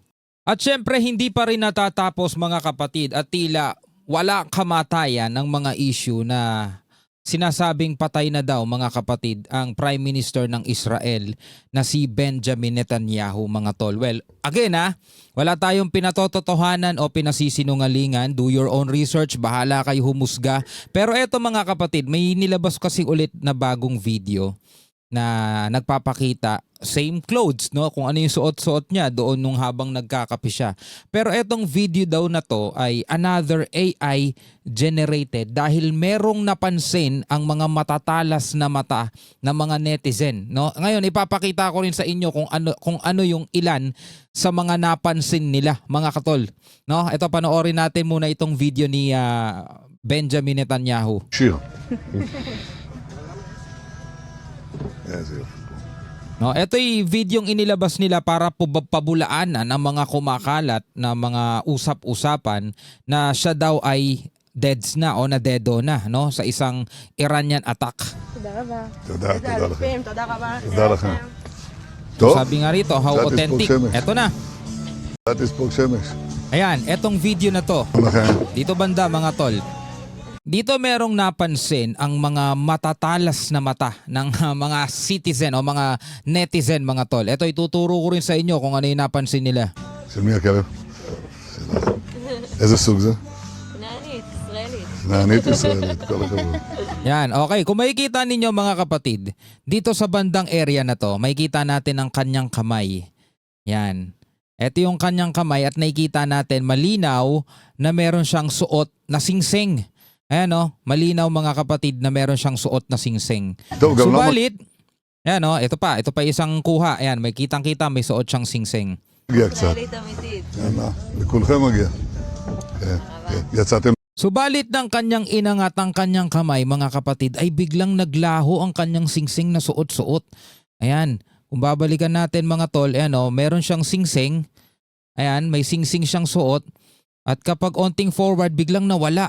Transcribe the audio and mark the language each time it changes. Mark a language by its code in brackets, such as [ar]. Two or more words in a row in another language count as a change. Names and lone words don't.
[tl] At syempre hindi pa rin natatapos mga kapatid at tila wala kamatayan ng mga issue na sinasabing patay na daw mga kapatid ang [en] Prime Minister [tl] ng Israel na si Benjamin Netanyahu mga tol. [en] Well, again [tl] wala tayong pinatototohanan o pinasisinungalingan. [en] Do your own research, [tl] bahala kayo humusga. Pero eto mga kapatid, may nilabas kasi ulit na bagong video na nagpapakita [en] same clothes, [tl] no, kung ano yung suot-suot niya doon nung habang nagkakape siya. Pero etong video daw na to ay [en] another AI generated [tl] dahil merong napansin ang mga matatalas na mata ng mga netizen, no. Ngayon ipapakita ko rin sa inyo kung ano yung ilan sa mga napansin nila mga katol, no. Ito panoorin natin muna itong video ni Benjamin Netanyahu. [he] שיר. איזה יופי. [tl] No, ito yung videong inilabas nila para pabulaanan ang mga kumakalat na mga usap-usapan na siya daw ay deads na o nadedo na, no, sa isang [en] Iranian attack. [he] תודה, תודה תודה לכם. אלופים, תודה רבה. תודה לכם. טוב, [tl] Sabi nga rito, [en] how That is authentic. Pulsemes. [tl] Eto na. [he] אל תספוג שמש. [tl] Ayan, etong video na to. [he] לכם. [tl] Dito banda mga tol. Dito merong napansin ang mga matatalas na mata ng mga citizen o mga netizen mga tol. Ito ituturo ko rin sa inyo kung ano yung napansin nila. [he] של מי הכלב? שלך. איזה סוג זה? כנענית, ישראלית. נענית ישראלית, כל הכבוד. [tl] Yan, okay. Kung makikita ninyo mga kapatid, dito sa bandang area na to, makikita natin ang kanyang kamay. Yan. Ito yung kanyang kamay at nakikita natin malinaw na meron siyang suot na singsing. Ayan o, malinaw mga kapatid na meron siyang suot na singsing. [he] טוב, גם לא [tl] Subalit, ayan o, ito pa isang kuha. Ayan, may kitang-kita, may suot siyang singsing. [he] מגיע קצת. ישראלית אמיתית. יאללה, לכולכם מגיע. כן, כן. יצאתם [tl] Subalit ng kanyang inangat ang kanyang kamay mga kapatid ay biglang naglaho ang kanyang singsing na suot-suot. Ayan, kung babalikan natin mga tol, ayan o, meron siyang singsing. Ayan, may singsing siyang suot. At kapag onting forward, biglang nawala.